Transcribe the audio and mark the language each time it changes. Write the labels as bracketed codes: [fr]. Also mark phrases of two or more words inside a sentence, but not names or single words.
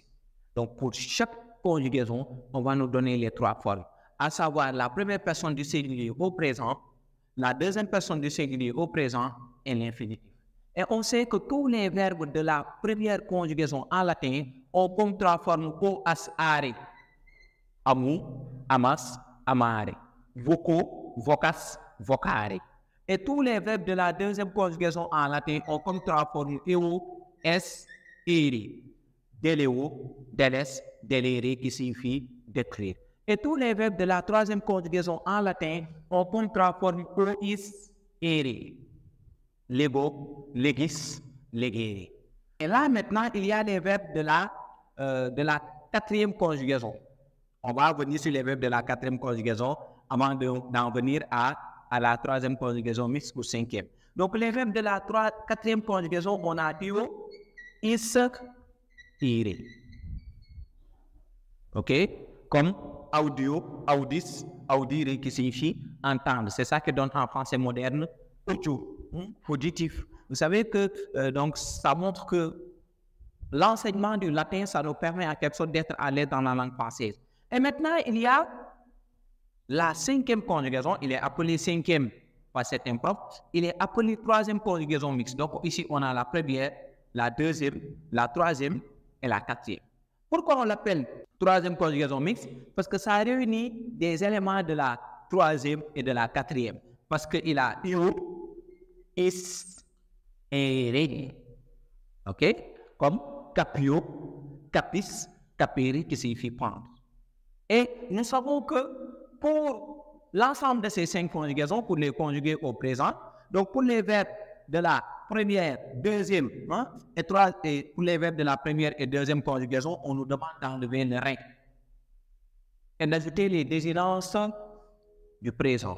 [fr] Donc, pour chaque conjugaison, on va nous donner les trois formes, à savoir la première personne du singulier au présent, la deuxième personne du singulier au présent et l'infinitif. Et on sait que tous les verbes de la première conjugaison en latin ont comme trois formes [la] po, as, are. Amu, amas, amare. Voco, vocas, vocare. [fr] Et tous les verbes de la deuxième conjugaison en latin ont comme trois formes [la] eo, es, ere. [fr] Deleo, deles, delere qui signifie d'écrire. Et tous les verbes de la troisième conjugaison en latin ont comme trois formes [la] is, ere. Lego, legis, legere. [fr] Et là, maintenant, il y a les verbes de la quatrième conjugaison. On va revenir sur les verbes de la quatrième conjugaison avant d'en venir à la troisième conjugaison mixte ou cinquième. Donc, les verbes de la quatrième conjugaison, on a [la] io, is, ire. [fr] OK? Comme [la] audio, audis, audire [fr] qui signifie entendre. C'est ça que donne en français moderne audio. Auditif. Vous savez que donc ça montre que l'enseignement du latin, ça nous permet à quelque chose d'être à l'aise dans la langue française. Et maintenant, il y a la cinquième conjugaison, il est appelé cinquième par certains profs, il est appelé troisième conjugaison mixte. Donc ici, on a la première, la deuxième, la troisième et la quatrième. Pourquoi on l'appelle troisième conjugaison mixte? Parce que ça réunit des éléments de la troisième et de la quatrième. Parce qu'il a [la] io, is, ere. [fr] OK? Comme [la] capio, capis, capere [fr] qui signifie prendre. Et nous savons que pour l'ensemble de ces cinq conjugaisons, pour les conjuguer au présent, donc pour les verbes de la première, deuxième, et pour les verbes de la première et deuxième conjugaison, on nous demande d'enlever le rein et d'ajouter les désinences du présent.